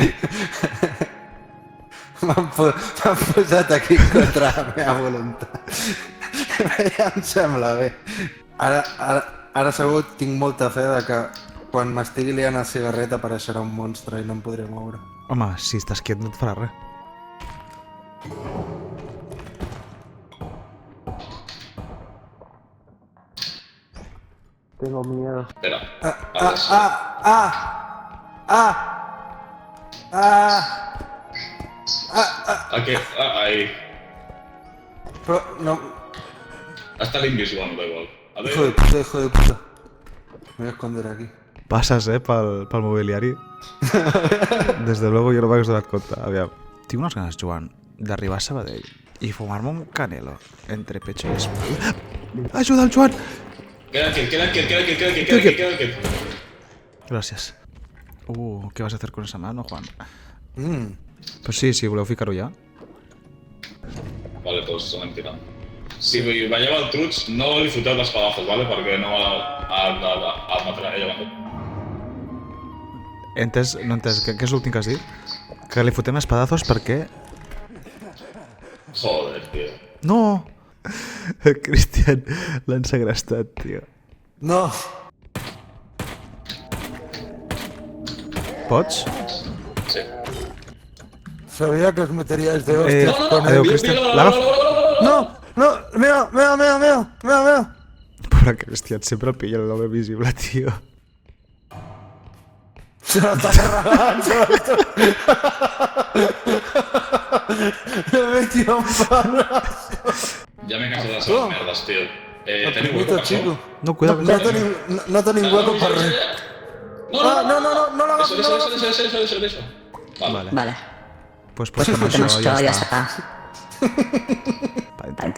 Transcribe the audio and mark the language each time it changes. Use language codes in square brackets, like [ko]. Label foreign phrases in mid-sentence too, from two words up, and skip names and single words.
[ca] M'han posat aquí contra la meva voluntat. Ja em sembla bé. Ara segur tinc molta fe de que quan m'estigui liant el cigarret apareixerà un monstre i no em podré moure. Home, si estàs quiet no et farà res. [es] Tengo miedo. Espera. Aquí, ahí. [ca] Però no... [es] Hasta l'invisible, da igual. A Hijo de ver. puta, hijo de puta. Me voy a esconder aquí. [ca] Passes, pel mobiliari. Des de luego jo no m'hagués donat compte. Aviam. Tinc unes ganes, Joan, d'arribar a Sabadell i fumar-me un canelo [es] entre pecho [ca] i espalda. Ajuda el Joan! Queda aquí. Gràcies. [es] ¿Qué vas a hacer con esa mano, Juan? [ca] Pues sí, voleu ficar-ho ja. Vale, pues anem tirant. Si veieu el Truts, no li foteu d'espadazos, vale? Perquè no el matarà ella mateix. No he entès. Què és l'últim que has dit? Que li fotem espadazos perquè... [es] Joder, tio. No! [ca] Cristian, l'han segrestat, tio. No! Pots? Sí. [es] Sabía que os meteríais de hostias con [ca] adeu, [es] él. [ca] Cristian. L'agafo. No! No! Mira! Pobre Cristian, sempre el pilla l'home visible, tio. [es] Se lo está cargando. Me he metido un palazo. [ca] Ja m'he cansat de les seves merdes, tio. Teniu hueco, per [es] chico. [ca] favor? [es] No, cuidado. [ca] No tenim hueco per res. No l'agafo. Deixa. Vale. Pues posem això, ja [es] Ya [ca] està. [es] está.